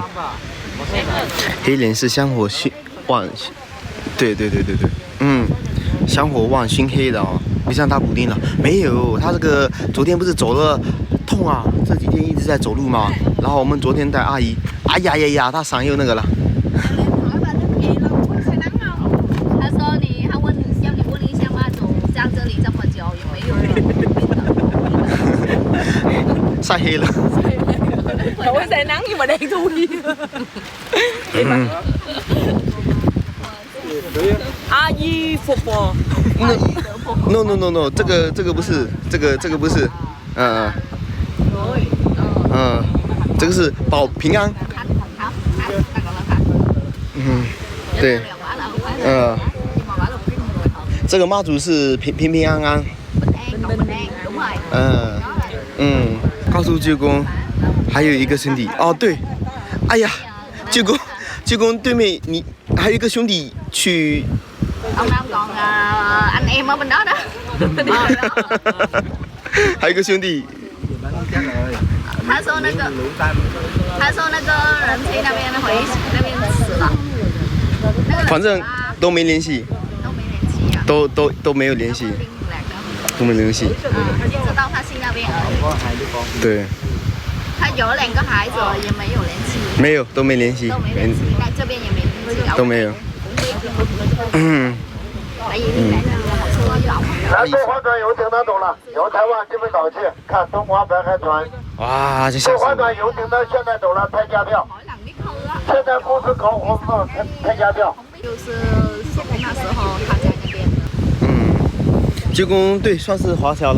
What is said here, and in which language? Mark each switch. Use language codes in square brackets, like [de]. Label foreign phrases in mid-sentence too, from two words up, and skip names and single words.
[zh] 黑脸是香火旺，对，香火旺熏黑的哦，不像他补丁了，没有，他这个昨天不是走了痛啊，这几天一直在走路嘛，然后我们昨天带阿姨，哎呀，他嗓又那个了。他说他问你像妈祖站这里这么久，有没有晒黑了。我晒能 [vi] nhưng mà đen thui. [zh] 阿姨福报。 No， 这个不是，这个不是，这个是保平安。嗯，对，这个妈祖是平平安安。告诉舅公，还有一个兄弟哦，对，哎呀，舅公对面你还有一个兄弟去。 [vi] Ông đang còn anh em ở bên đó đó. [zh] 还有一个兄弟。他说那个人去那边回那边死了。反正都没联系。都没联系啊。都没有联系。都没联系。只知道他去那边而已。对。他有2个孩子也没有联系。没有，都没联系。都没联系，那这边也没联系。都没有。 [vi] Tại vì đi lại là hồi xưa với ổng. [zh] 来，中华船游艇的走了，由台湾这边早去看中华白海船。哇，这吓死中华船游艇的现在走了，拍价票。现在公司搞活动，拍价票。就是那时候他在那边。舅公对，算是华侨了。